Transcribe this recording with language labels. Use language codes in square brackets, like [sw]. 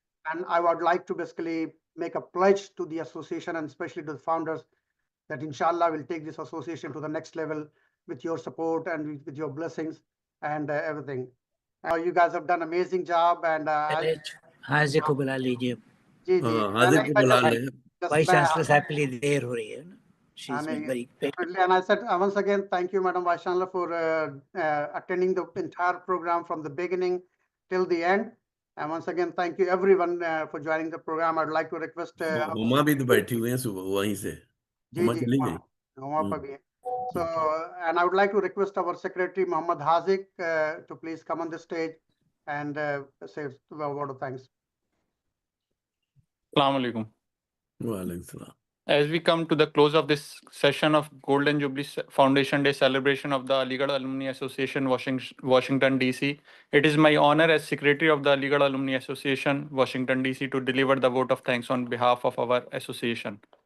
[en] And I would like to basically make a pledge to the association, and especially to the founders, that inshallah we'll take this association to the next level with your support and with your blessings and everything. You guys have done amazing job. And [hi] हाजिर को बुला लीजिए जी जी हाजिर को बुला ले vice chancellor साहब के लिए देर हो रही है ना. [en] She's been very patient. And I said once again, thank you, Madam Vice Chancellor, for attending the entire program from the beginning till the end. And once again, thank you everyone for joining the program. I'd like to request. [hi] Huma भी तो बैठी हुई हैं सुबह वहीं से. हुमा चली गई. हुमा पर भी है. [en] So, and I would like to request our secretary, Muhammad Hazik, to please come on the stage and say a word of thanks. Assalamu alaikum. Wa alaikum salam. As we come to the close of this session of Golden Jubilee Foundation Day celebration of the Aligarh Alumni Association, Washington, D.C., it is my honor as Secretary of the Aligarh Alumni Association, Washington, D.C., to deliver the vote of thanks on behalf of our association.